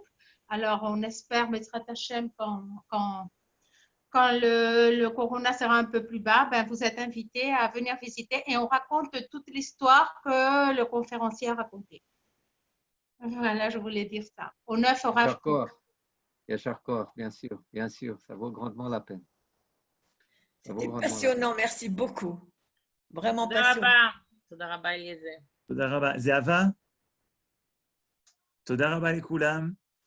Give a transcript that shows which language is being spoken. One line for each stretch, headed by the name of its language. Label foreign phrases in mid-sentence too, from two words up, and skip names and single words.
French: Alors, on espère,
Hebrew: בעזרת השם,
French: quand le corona sera un peu plus bas, ben, vous êtes invités à venir visiter et on raconte toute l'histoire que le conférencier a racontée. Voilà, je voulais dire ça. Au 9 au Rav Kook.
Hebrew: יישר כוח,
French: bien sûr, ça vaut grandement la peine. C'était passionnant, merci beaucoup. Vraiment passionnant.
Hebrew: תודה רבה, אליעזר. תודה רבה. זהבה. תודה רבה לכולם.